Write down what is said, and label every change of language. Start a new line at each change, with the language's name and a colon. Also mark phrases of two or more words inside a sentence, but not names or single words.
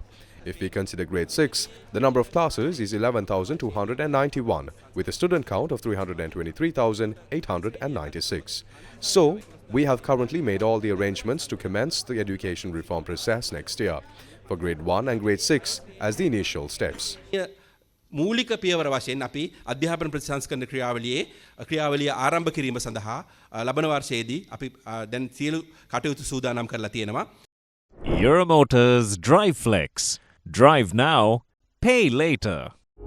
English: If we consider grade 6, the number of classes is 11,291, with a student count of 323,896. So, we have currently made all the arrangements to commence the education reform process next year, for grade 1 and grade 6 as the initial steps.
Sinhala: මූලික පියවර වශයෙන් අපි අධ්‍යාපන ප්‍රතිසංස්කරණ ක්‍රියාවලිය ආරම්භ කිරීම සඳහා ලබන වර්ෂයේදී අපි දැන් සියලු කටයුතු සූදානම් කරලා තියෙනවා.
English: Euromotors Drive Flex. Drive now, pay later.